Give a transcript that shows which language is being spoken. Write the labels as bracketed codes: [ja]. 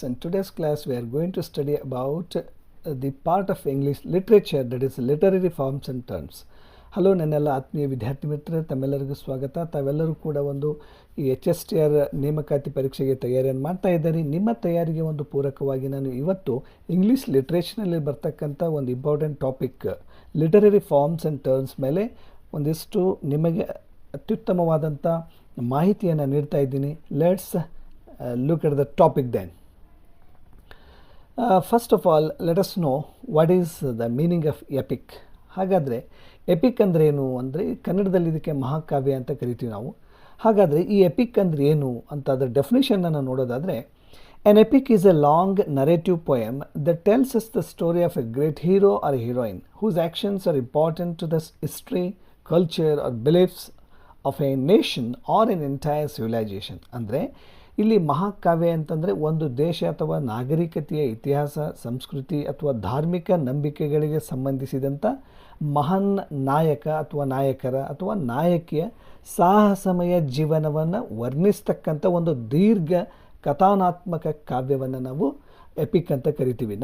[en] In today's class we are going to study about the part of English literature, that is literary forms and terms. [kn] Hello ನನ್ನೆಲ್ಲ ಆತ್ಮೀಯ ವಿದ್ಯಾರ್ಥಿ ಮಿತ್ರರೇ, ತಮ್ಮೆಲ್ಲರಿಗೂ ಸ್ವಾಗತ. ತಾವೆಲ್ಲರೂ ಕೂಡ ಒಂದು ಈ HSTR ನೇಮಕಾತಿ ಪರೀಕ್ಷೆಗೆ ತಯಾರಿಯನ್ನು ಮಾಡ್ತಾ ಇದ್ದಾರೆ. ನಿಮ್ಮ ತಯಾರಿಗೆ ಒಂದು ಪೂರಕವಾಗಿ ನಾನು ಇವತ್ತು ಇಂಗ್ಲೀಷ್ ಲಿಟ್ರೇಚರ್ನಲ್ಲಿ ಬರ್ತಕ್ಕಂಥ ಒಂದು important topic literary forms and terms ಮೇಲೆ ಒಂದಿಷ್ಟು ನಿಮಗೆ ಅತ್ಯುತ್ತಮವಾದಂಥ ಮಾಹಿತಿಯನ್ನು ನೀಡ್ತಾ ಇದ್ದೀನಿ. [en] Let's look at the topic then. First of all let us know what is the meaning of epic. [kn] ಹಾಗಾದರೆ ಎಪಿಕ್ ಅಂದರೆ ಏನು ಅಂದರೆ ಕನ್ನಡದಲ್ಲಿ ಇದಕ್ಕೆ ಮಹಾಕಾವ್ಯ ಅಂತ ಕರಿತೀವಿ ನಾವು. ಹಾಗಾದರೆ ಈ ಎಪಿಕ್ ಅಂದರೆ ಏನು ಅಂತ ಅದರ ಡೆಫಿನೇಷನನ್ನು ನೋಡೋದಾದರೆ, [en] an epic is a long narrative poem that tells us the story of a great hero or a heroine whose actions are important to the history, culture or beliefs of a nation or an entire civilisation. [kn] ಅಂದರೆ ಇಲ್ಲಿ ಮಹಾಕಾವ್ಯ ಅಂತಂದರೆ ಒಂದು ದೇಶ ಅಥವಾ ನಾಗರಿಕತೆಯ ಇತಿಹಾಸ, ಸಂಸ್ಕೃತಿ ಅಥವಾ ಧಾರ್ಮಿಕ ನಂಬಿಕೆಗಳಿಗೆ ಸಂಬಂಧಿಸಿದಂಥ ಮಹಾನ್ ನಾಯಕ ಅಥವಾ ನಾಯಕರ ಅಥವಾ ನಾಯಕಿಯ ಸಾಹಸಮಯ ಜೀವನವನ್ನು ವರ್ಣಿಸ್ತಕ್ಕಂಥ ಒಂದು ದೀರ್ಘ ಕಥಾನಾತ್ಮಕ ಕಾವ್ಯವನ್ನು ನಾವು ಎಪಿಕ್ ಅಂತ ಕರಿತೀವಿ.